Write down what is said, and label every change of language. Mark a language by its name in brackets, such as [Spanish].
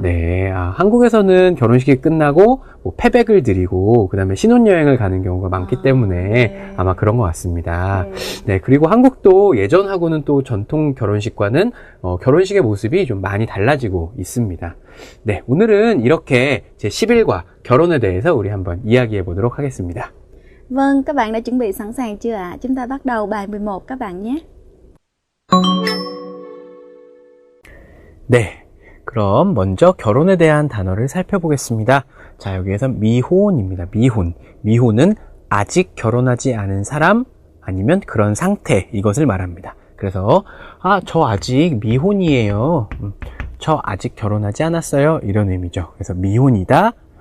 [Korean] 네, 한국에서는 결혼식이 끝나고 뭐 패백을 드리고 그 다음에 신혼여행을 가는 경우가 많기 때문에 네. 아마 그런 것 같습니다. 네. 네, 그리고 한국도 예전하고는 또 전통 결혼식과는 결혼식의 모습이 좀 많이 달라지고 있습니다. 네, 오늘은 이렇게 제11과 결혼에 대해서 우리 한번 이야기해 보도록 하겠습니다. [Vietnamese] Vâng, các bạn đã chuẩn bị sẵn sàng chưa ạ? Chúng ta bắt đầu bài 11 các bạn nhé. [Korean] 네, 그럼 먼저 결혼에 대한 단어를 살펴보겠습니다. 자, 여기에서 미혼입니다. 미혼은 아직 결혼하지 않은 사람 아니면 그런 상태, 이것을 말합니다. 그래서 저 아직 미혼이에요. 저 아직 결혼하지 않았어요. 이런 의미죠. 그래서 미혼이다.